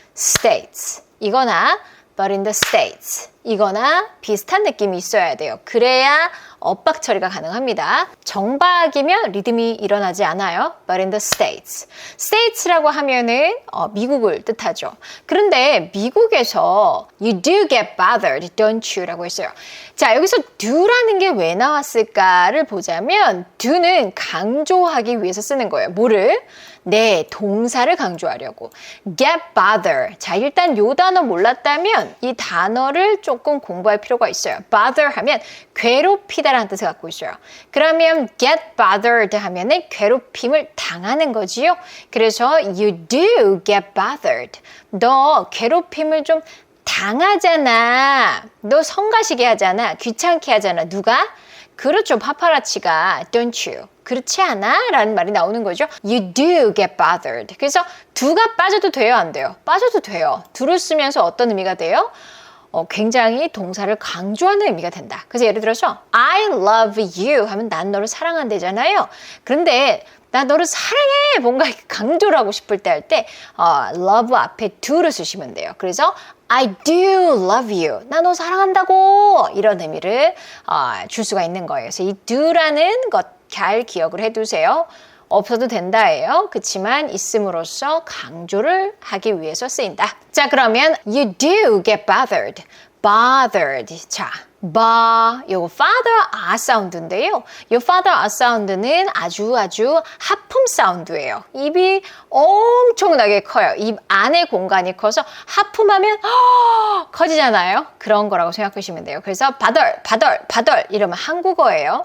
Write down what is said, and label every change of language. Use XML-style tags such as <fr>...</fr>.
<ko>states 이거나 but in the states 이거나 비슷한 느낌이 있어야 돼요. 그래야 엇박 처리가 가능합니다. 정박이면 리듬이 일어나지 않아요.</ko> <en>But in the states.</en> <ko>states라고 하면은 미국을 뜻하죠. 그런데 미국에서</ko> <en>you do get bothered, don't you?</en> <ko>라고 했어요. 자, 여기서 do라는 게 왜 나왔을까를 보자면 do는 강조하기 위해서 쓰는 거예요. 뭐를? 네, 동사를 강조하려고. get bother. 자, 일단 요 단어 몰랐다면 이 단어를 조금 공부할 필요가 있어요. bother 하면 괴롭히다라는 뜻을 갖고 있어요. 그러면 get bothered 하면은 괴롭힘을 당하는 거지요. 그래서</ko> <en>you do get bothered.</en> <ko>너 괴롭힘을 좀 당하잖아. 너 성가시게 하잖아. 귀찮게 하잖아. 누가? 그렇죠. 파파라치가</ko> <en>don't you?</en> <ko>그렇지 않아? 라는 말이 나오는 거죠.</ko> <en>You do get bothered.</en> <ko>그래서 do가 빠져도 돼요? 안 돼요? 빠져도 돼요. do를 쓰면서 어떤 의미가 돼요? 굉장히 동사를 강조하는 의미가 된다. 그래서 예를 들어서</ko> <en>I love you</en> <ko>하면 난 너를 사랑한대잖아요. 그런데 나 너를 사랑해 뭔가 강조를 하고 싶을 때 할 때 love 앞에 do를 쓰시면 돼요. 그래서</ko> <en>I do love you.</en> <ko>나 너 사랑한다고 이런 의미를 줄 수가 있는 거예요. 그래서 이 do라는 것 잘 기억을 해두세요. 없어도 된다예요. 그렇지만 있음으로써 강조를 하기 위해서 쓰인다. 자, 그러면</ko> <en>you do get bothered. bothered.</en> <ko>자, 요거 father R 사운드인데요. 요 father R 사운드는 아주 하품 사운드예요. 입이 엄청나게 커요. 입 안에 공간이 커서 하품하면 커지잖아요. 그런 거라고 생각하시면 돼요. 그래서 바덜 이러면 한국어예요.</ko>